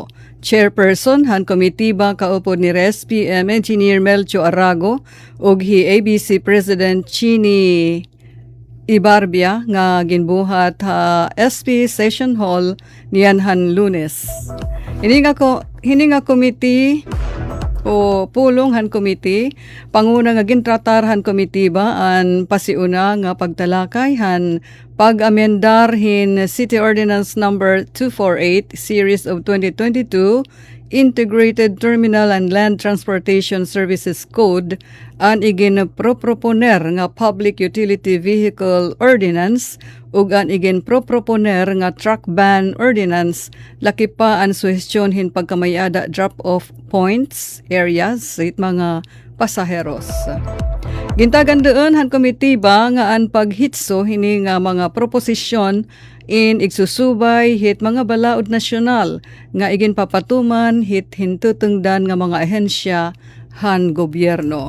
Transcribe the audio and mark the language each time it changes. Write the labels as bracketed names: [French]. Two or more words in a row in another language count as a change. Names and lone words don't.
[Waray] Chairperson han komitiba kaupod ni SPM Engineer Melcho Arago ug hi ABC President Chini Ibarbia nga ginbuhat ha SP Session Hall niyan han Lunes. Hininga committee o pulong han committee, panguna nga gintratar han committee ba an pasiuna nga pagtalakay han pag-amendar hin City Ordinance number 248 series of 2022 Integrated Terminal and Land Transportation Services Code an igin proponer nga Public Utility Vehicle Ordinance ug an igin proponer nga Truck Ban Ordinance laki pa an suhestyon hin pagkamayada [English] drop-off points areas [Waray] sa mga pasaheros. Gintagan doon han komitiba nga an paghitso hini nga mga proposisyon in igsusubay hit mga balaod nasyonal nga igin papatuman hit hintutungdan nga mga ahensya han gobyerno.